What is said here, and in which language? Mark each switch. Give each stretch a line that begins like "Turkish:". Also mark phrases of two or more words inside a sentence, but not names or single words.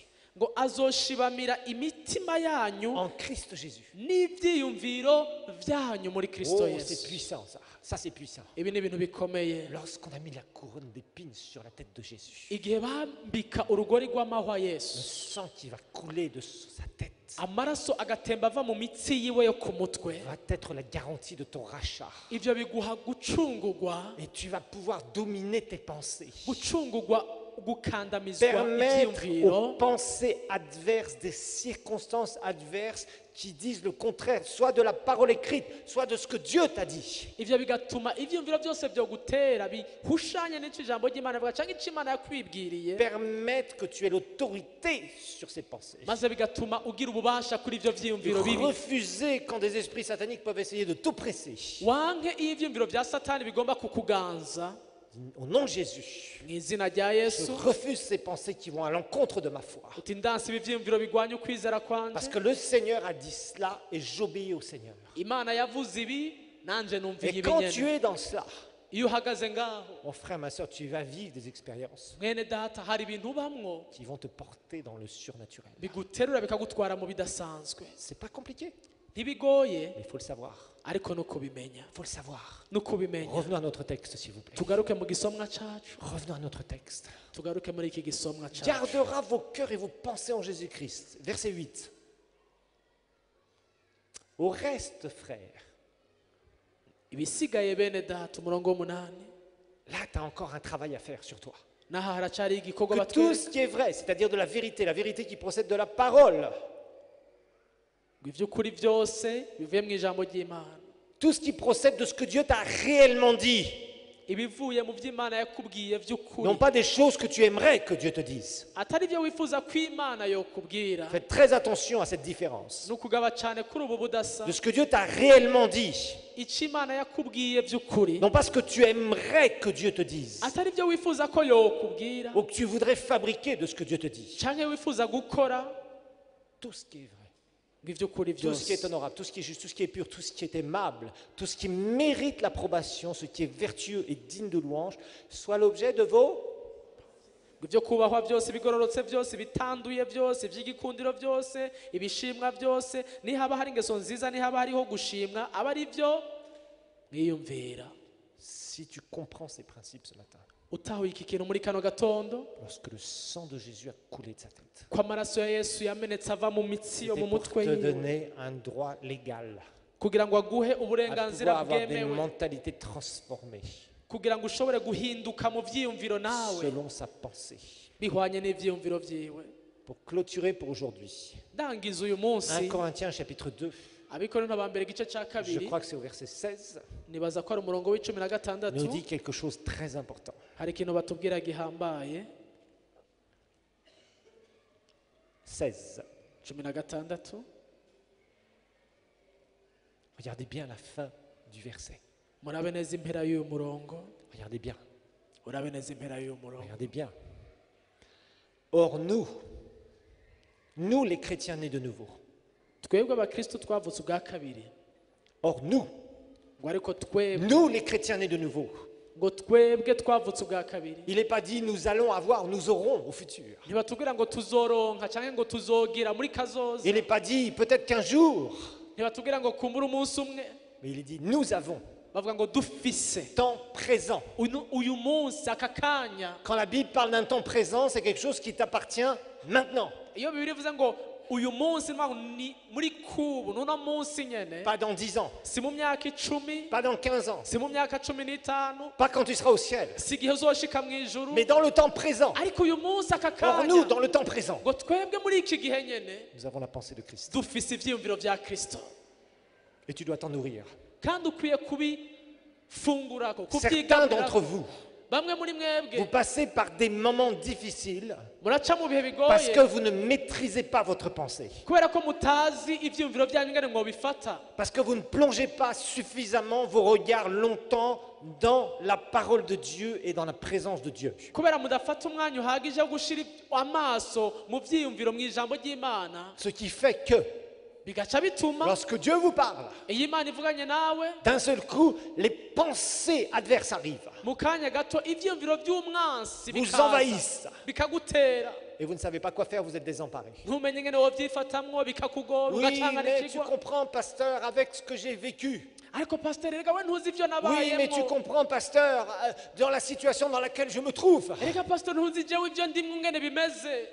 Rundi: ngo azoshibamira imitima yanyu
French: en Christ Jésus.
Rundi: n'ibyiyumviro byanyu muri kristo
French: Oh, c'est
Rundi: yesu
French: puissant ça. Ça c'est puissant.
Rundi: ibi ni ibintu bikomeye
French: Lorsqu'on a mis la couronne d'épines sur la tête de Jésus,
Rundi: igihe bambika urugori rw'amahwa
French: le
Rundi: yesu
French: sang qui va couler de sa tête
Rundi: amaraso agatemba ava mu mitsi yiwe yo ku mutwe
French: va être la garantie de ton rachat.
Rundi: ivyo biguha gucungurwa
French: Et tu vas pouvoir dominer tes pensées.
Rundi: gucungurwa gukandamizwa
French: Permettre aux
Rundi: ivyiyumviro
French: pensées adverses, des circonstances adverses qui disent le contraire, soit de la parole écrite, soit de ce que Dieu t'a dit.
Rundi: ivyo bigatuma ivyiyumviro byose vyo gutera bihushanye n'ico ijambo ry'imana rivuga canke ico imana yakwibwiriye
French: Permettre que tu aies l'autorité sur ces pensées.
Rundi: maze bigatuma ugira ububasha kuri ivyo vyiyumviro bibi
French: Refuser quand des esprits sataniques peuvent essayer de t'oppresser.
Rundi: wanke iyo ivyiyumviro vya satani bigomba kukuganza
French: Au nom de Jésus,
Rundi: mu izina rya
French: je
Rundi: yesu
French: refuse ces pensées qui vont à l'encontre de ma foi.
Rundi: uti ndansi ibi vyiyumviro bigwanya ukwizera
French: Parce
Rundi: kwanje
French: que le Seigneur a dit cela et j'obéis au Seigneur.
Rundi: imana yavuze ibi nanje numviye
French: Et
Rundi: ibi
French: quand tu
Rundi: nyene
French: es dans cela,
Rundi: iyo uhagaze ngaho
French: mon frère, ma soeur, tu vas vivre des expériences
Rundi: mwene data hari ibintu ubamwo
French: qui vont te porter dans le surnaturel.
Rundi: biguterura bikagutwara mu bidasanzwe
French: C'est pas compliqué,
Rundi: ntibigoye
French: mais il faut le savoir.
Rundi: ariko no kubimenya
French: Il faut le savoir.
Rundi: no kubimenya
French: Revenons à notre texte, s'il vous plaît.
Rundi: tugaruke mu gisomwa cacu
French: Revenons à notre texte.
Rundi: tugaruke muri iki gisomwa cacu
French: Gardera vos cœurs et vos pensées en Jésus-Christ. Verset 8. Au reste, frères,
Rundi: ibisigaye bene data umurongo w'umunani
French: là, tu as encore un travail à faire sur toi.
Rundi: n'aha haracari igikorwa
French: Que tout
Rundi: batwereka
French: ce qui est vrai, c'est-à-dire de la vérité qui procède de la parole,
Rundi: ngo ivy'ukuri byose bivuye mu ijambo ry'imana
French: tout ce qui procède de ce que Dieu t'a réellement dit,
Rundi: ibivuye mu vy'imana yakubwiye vy'ukuri
French: non pas des choses que tu aimerais que Dieu te dise.
Rundi: atari byo wifuza ko imana yokubwira
French: Faites très attention à cette différence.
Rundi: ni ukugaba cyane kuri ubu budasa
French: De ce que Dieu t'a réellement dit,
Rundi: icyo imana yakubwiye by'ukuri
French: non pas ce que tu aimerais que Dieu te dise,
Rundi: atari byo wifuza ko yokubwira
French: ou que tu voudrais fabriquer de ce que Dieu te dit.
Rundi: cyangwa wifuza gukora
French: Tout ce qui est vrai,
Rundi: ngo ivy'ukuri
French: tout ce qui est
Rundi: byose
French: honorable, tout ce qui est juste, tout ce qui est pur, tout ce qui est aimable, tout ce qui mérite l'approbation, ce qui est vertueux et digne de louange, soit l'objet de vos...
Rundi: ngo ibyo kubahwa byose ibigororotse byose ibitanduye byose iby'igikundiro byose ibishimwa byose nihaba hari ingeso nziza nihaba hariho gushimwa aba ari byo mwiyumvira.
French: Si tu comprends ces principes ce matin,
Rundi: utahuye iki kintu muri kano gatondo
French: lorsque le sang de Jésus a coulé de sa tête,
Rundi: ko amaraso ya yesu yamenetse ava mu mitsi yo
French: c'était
Rundi: mu
French: pour
Rundi: mutwe
French: te
Rundi: yiwe
French: donner un droit légal
Rundi: kugira ngo aguhe
French: à
Rundi: uburenganzira
French: pouvoir avoir des
Rundi: bwemewe
French: mentalités transformées
Rundi: kugira ngo ushobore guhinduka mu vyiyumviro nawe
French: selon sa pensée.
Rundi: bihwanye n'ivyiyumviro vyiwe.
French: Pour clôturer pour aujourd'hui,
Rundi: ndangiza uyu
French: 1
Rundi: munsi
French: Corinthiens chapitre 2,
Rundi: abikorinto ba mbere igice ca
French: je
Rundi: kabiri
French: crois que c'est au verset 16,
Rundi: nibaza ko ari umurongo w'icumi na gatandatu
French: nous dit quelque chose de très important.
Rundi: hari ikintu batubwira gihambaye.
French: 16.
Rundi: cumi na gatandatu
French: Regardez bien la fin du verset.
Rundi: murabe neza impera y'uyu murongo,
French: Regardez bien.
Rundi: urabe neza impera y'uyu murongo.
French: Regardez bien. Or nous les chrétiens nés de nouveau,
Rundi: twebwe abakristo twavutse ubwa kabiri,
French: or nous
Rundi: ngo ariko twebwe
French: les chrétiens nés de nouveau,
Rundi: ngo twebwe twavutse ubwa kabiri,
French: il n'est pas dit nous allons avoir, nous aurons au futur.
Rundi: ntibatubwira ngo tuzoronka cyangwa ngo tuzogira muri kazoza,
French: Il n'est pas dit peut-être qu'un jour,
Rundi: ntibatubwira ngo kumbura umunsi umwe,
French: mais il est dit nous avons,
Rundi: bavuga ngo dufise
French: temps présent.
Rundi: uyu munsi aka kanya.
French: Quand la Bible parle d'un temps présent, c'est quelque chose qui t'appartient maintenant,
Rundi: iyo bibiri ivuze ngo uyu munsi ni muri kubu n'uno munsi nyene,
French: pas dans 10 ans,
Rundi: si mu myaka 10,
French: pas dans 15 ans,
Rundi: si mu myaka 15,
French: pas quand tu seras au ciel,
Rundi: si igihe uzoshika mu ijuru,
French: mais dans le temps présent.
Rundi: ariko uyu munsi aka
French: Or nous,
Rundi: kanya
French: dans le temps présent,
Rundi: ngo twebwe muri iki gihe nyene
French: nous avons la pensée de Christ.
Rundi: dufise ivyiyumviro vya Kristo,
French: Et tu dois t'en nourrir.
Rundi: kandi ukwiye kubifungurako
French: Certains d'entre
Rundi: kubyigamirako.
French: vous,
Rundi: Bamwe muri
French: vous
Rundi: mwebwe
French: passez par des moments difficiles
Rundi: muraca mu bihe
French: parce que
Rundi: bigoye
French: vous ne maîtrisez pas votre pensée,
Rundi: kubera ko mutazi ivyiyumviro vyanyu ngene mwobifata,
French: parce que vous ne plongez pas suffisamment vos regards longtemps dans la parole de Dieu et dans la présence de Dieu.
Rundi: kubera mudafata umwanya uhagije wo gushira amaso mu vyiyumviro mu ijambo ry'Imana,
French: Ce qui fait que
Rundi: bigaca bituma
French: lorsque Dieu vous parle,
Rundi: iyo Imana ivuganye nawe
French: d'un seul coup, les pensées adverses arrivent,
Rundi: mu kanya gato ivyiyumviro vy'umwansi
French: vous
Rundi: bikaza
French: envahissent
Rundi: bikagutera,
French: et vous ne savez pas quoi faire, vous êtes désemparés.
Rundi: ntumenye ngene wovyifatamwo, bikakugora,
French: Oui, mais tu
Rundi: ugacanganikirwa.
French: comprends, pasteur, avec ce que j'ai vécu.
Rundi: ariko pasiteri reka we ntuzi ivyo
French: Oui, mais tu
Rundi: nabayemwo,
French: comprends, pasteur, dans la situation dans laquelle je me trouve.
Rundi: reka pasiteri ntuzi jewe ivyo ndimwo ngene bimeze.